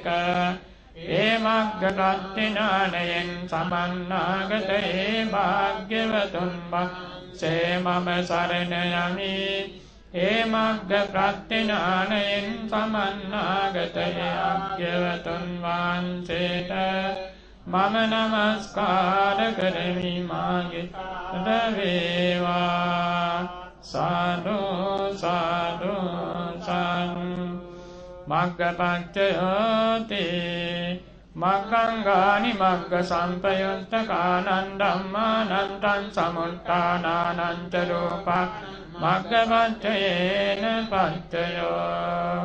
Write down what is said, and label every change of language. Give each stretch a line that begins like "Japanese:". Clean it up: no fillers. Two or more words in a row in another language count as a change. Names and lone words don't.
Sinhala: ඒ මග්ගපට්ඨ ඥානයෙන් සමන්නාගත ඒ භාග්‍යවතුන් වහන්සේ මම සරණ යමි. ඒ මග්ගපට්ඨ ඥානයෙන් සමන්නාගත භාග්‍යවතුන් වහන්සේට මම නමස්කාර කරමි. මාගේ වේවා. සාදු සාදු සාදු.
Pali: මග්ගපච්චයෝති මග්ගංගානි මග්ග සම්පයුත්තකානං ධම්මානන්තං සමුත්ථානානං ච රූපං මග්ගපච්චයේන පච්චයෝ.